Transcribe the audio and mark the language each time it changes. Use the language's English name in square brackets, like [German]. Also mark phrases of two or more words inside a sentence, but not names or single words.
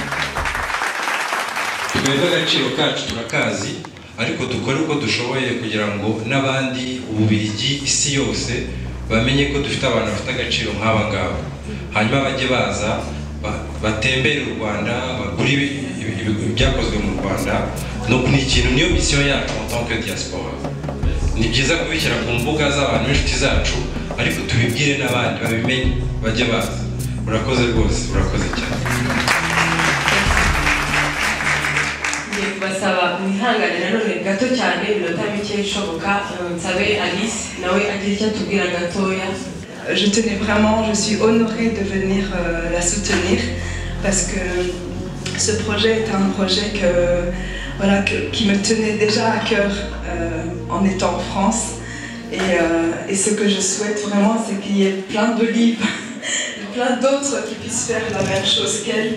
[Kinyarwanda] Twebwe agaciro kacu turakazi ariko dukora uko dushoboye kugira ngo n'abandi Ububiligi isi yose bamenye ko dufite abantu bafite agaciro nk'aba ngaba hanyuma bajye baza batembere u Rwanda bagure ibyakozwe mu Rwanda no ni ikintu niyo mission yacu [French] en tant que diaspora [Kinyarwanda] ni byiza kubishyira ku mbuga z'abantu b'inshuti zacu ariko tubibwire n'abandi babimenye bajye baza urakoze rwose urakoze cyane. Basaba mwihangane nanone gato cyane iminota mike ishoboka nsabe Alice nawe agira icyo atubwira gatoya. [French] Je tenais vraiment, je suis honorée de venir la soutenir parce que ce projet est un projet qui me tenait déjà à cœur en étant en France et ce que je souhaite vraiment c'est qu'il y ait plein de livres, plein d'autres qui puissent faire la même chose qu'elle.